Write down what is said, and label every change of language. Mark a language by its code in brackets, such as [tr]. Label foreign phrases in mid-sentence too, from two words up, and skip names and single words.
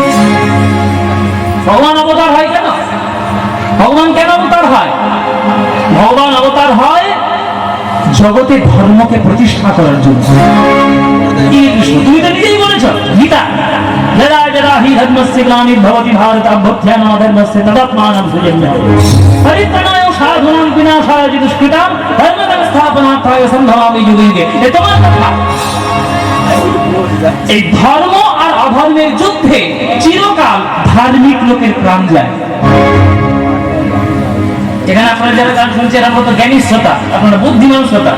[bn] ভগবান অবতার হয় কেন? ভগবান কেন অবতার হয়? ভগবান অবতার হয় জগতে ধর্মকে প্রতিষ্ঠা করার জন্য। তুমি তো নিজেই বলেছ গীতা, [sa] যদা যদা হি ধর্মস্য গ্লানির্ভবতি ভারত অভ্যুত্থান ধর্মস্য তদাত্মানং সৃজন্যায় পরিত্রাণায় সাধুনাং বিনাশায় চ দুষ্কৃতাং ধর্মসংস্থাপনার্থায় সম্ভবামি যুগে যুগে। [bn] এ তোমার কথা। এই ধর্ম আর অধর্মের যুদ্ধে চিরকাল ধার্মিক লোকের প্রাণ যায়। এখানে আপনারা যারা গান শুনছেন, আপনারা তো জ্ঞানী শ্রোতা, আপনারা বুদ্ধিমান শ্রোতা।